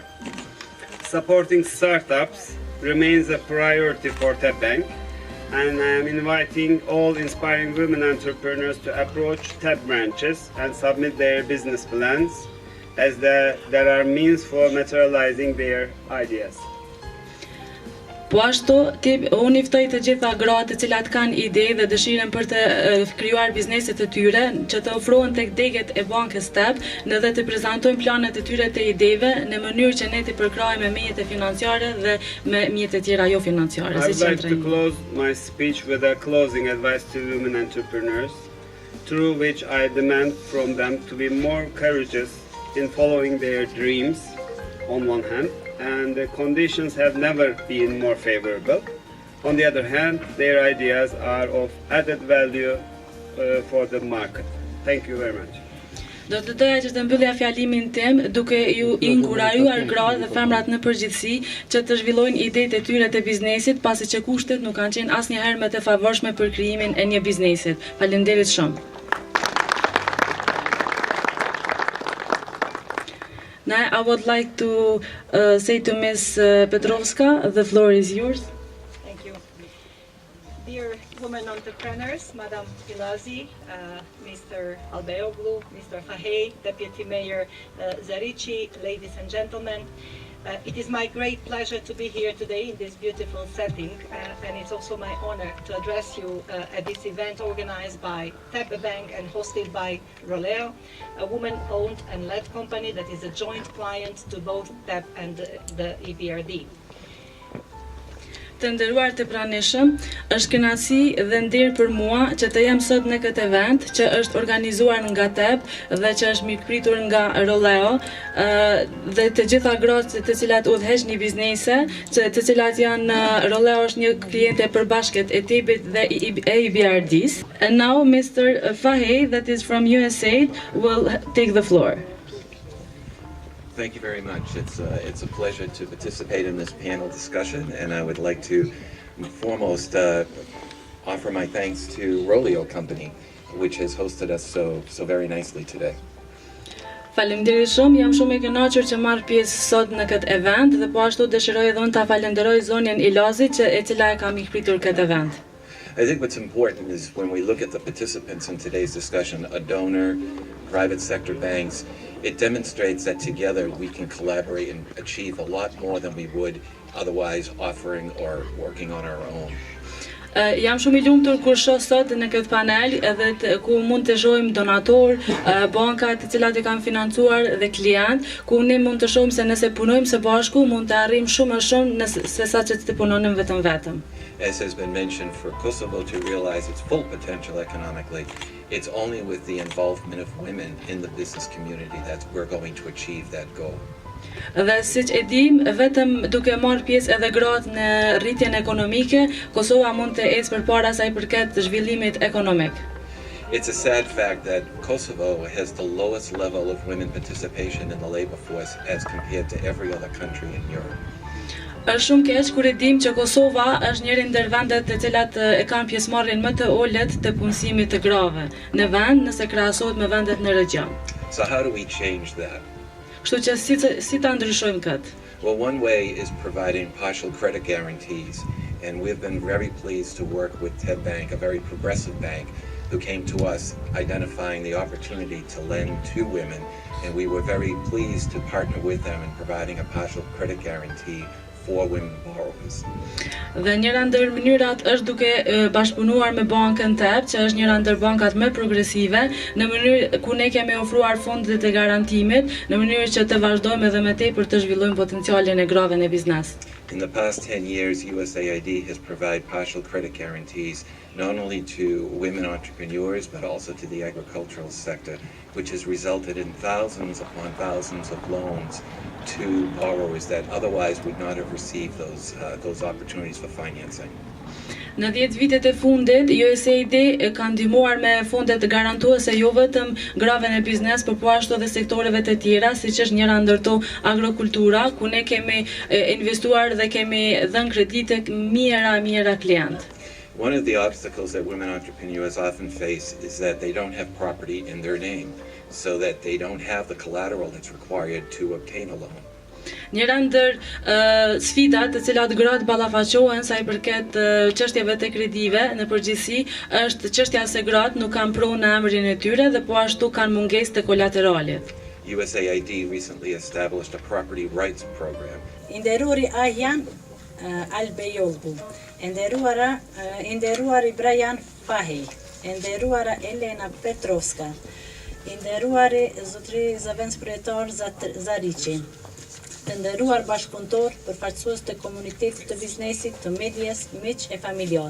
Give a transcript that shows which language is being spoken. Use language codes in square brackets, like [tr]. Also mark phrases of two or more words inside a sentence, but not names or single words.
[en] Supporting startups remains a priority for TEB Bank, and I am inviting all inspiring women entrepreneurs to approach TEB branches and submit their business plans, as there are means for materializing their ideas. [sq] Po ashtu, unë ftoj të gjitha gratë të cilat kanë ide dhe dëshiren për të krijuar bizneset e tyre, që të ofrohen tek degët e bankës TEB, në dhe të prezantojnë planet e tyre të ideve në mënyrë që ne të përkrahemi me mjete financiare dhe me mjete tjera jo financiare. [en] I would like to close my speech with a closing advice to women entrepreneurs, through which I demand from them to be more courageous in following their dreams on one hand, and the conditions have never been more favorable. On the other hand, their ideas are of added value for the market. Thank you very much. [sq] Do të doja që të mbyllja fjalimin tim duke ju inkurajuar gratë dhe femrat në përgjithësi që të zhvillojnë idetë e tyre të biznesit, pasi që kushtet nuk kanë qenë asnjëherë më të favorshme për krijimin e një biznesit. Faleminderit shumë. [en] Now I would like to say to Ms. Petrovska, the floor is yours. Thank you. Dear women entrepreneurs, Madam Pilazi, Mr. Albeoglu, Mr. Fahey, Deputy Mayor Zarici, ladies and gentlemen, it is my great pleasure to be here today in this beautiful setting, and it's also my honor to address you at this event organized by TEB Bank and hosted by Roleo, a woman-owned and led company that is a joint client to both TEB and the EBRD. [sq] Të nderuar të pranishëm, është kënaqësi dhe nderë për mua që të jem sot në këtë event që është organizuar nga TEB dhe që është mirëpritur nga Roleo dhe të gjitha gratë të cilat udhëheqin biznese, të cilat janë Roleo është një kliente e përbashkët e TEB-it dhe EBRD-s. [en] And now Mr. Fahey, that is from USA, will take the floor. Thank you very much. It's a pleasure to participate in this panel discussion, and I would like to foremost offer my thanks to Roleo Company, which has hosted us so very nicely today. [sq] Faleminderit shumë, jam shumë e kënaqur që marr pjesë sot në këtë event dhe po ashtu dëshiroj edhe unë ta falenderoj zonjën Ilazit e cila e ka mikpritur këtë event. [en] I think what's important is when we look at the participants in today's discussion, a donor, private sector banks, it demonstrates that together we can collaborate and achieve a lot more than we would otherwise offering or working on our own. [sq] Jam shumë i lumtur kur shoh sot në këtë panel edhe ku mund të shohim donator, banka të cilat e kanë financuar dhe klient, ku ne mund të shohim se nëse punojmë së bashku mund të arrijmë shumë më shumë se sa që të punonim vetëm. [en] As has been mentioned, for Kosovo to realize its full potential economically, it's only with the involvement of women in the business community that we're going to achieve that goal. [sq] Dhe siç e dim, vetëm duke marrë pjesë edhe gratë në rritjen ekonomike, Kosova mund të ecë përpara sa i përket zhvillimit ekonomik. [en] It's a sad fact that Kosovo has the lowest level of women participation in the labor force as compared to every other country in Europe. [sq] Është shumë keq kur e dim që Kosova është njëri ndër vendet të cilat e kanë pjesëmarrjen më të ulët të punësimit të grave në vend nëse krahasohet me vendet në regjion. [en] So how do we change that? [sq] Kështu që si ta ndryshojmë këtë? [en] Well, one way is providing partial credit guarantees, and we've been very pleased to work with TEB Bank, a very progressive bank, who came to us identifying the opportunity to lend to women, and we were very pleased to partner with them in providing a partial credit guarantee for women borrowers. [sq] Dhe njëra ndër mënyrat është duke bashkëpunuar me bankën TEB, që është njëra ndër bankat më progresive, në mënyrë ku ne kemi ofruar fondet e garantimit, në mënyrë që të vazhdojmë edhe më tepër të zhvillojmë potencialin e grave në biznes. [en] In the past 10 years, USAID has provided partial credit guarantees not only to women entrepreneurs, but also to the agricultural sector, which has resulted in thousands upon thousands of loans to borrowers that otherwise would not have received those opportunities for financing. [sq] Në 10 vitet e fundit, USAID ka ndihmuar me fonde të garantuese jo vetëm grave në biznes, por po ashtu edhe sektoreve të tjera, siç është njëra ndër to agrikultura, ku ne kemi investuar dhe kemi dhënë kredite mijëra klient. [en] One of the obstacles that women entrepreneurs often face is that they don't have property in their name, so that they don't have the collateral that's required to obtain a loan. [sq] Njëra ndër sfidat të cilat gratë ballafaqohen sa i përket çështjeve të kredive në përgjithësi është çështja se gratë nuk kanë pronë në emrin e tyre dhe po ashtu kanë mungesë të kolateralit. [en] USAID recently established a property rights program. [sq] Nderuari Ajjan Albeoglu, nderuari Brian Fahey, nderuara Elena Petrovska, nderuari zotri zëvendëspryetar Zarici, të nderuar bashkëpunëtor, përfaqësues të komunitetit të biznesit, të medias, miq e familjar.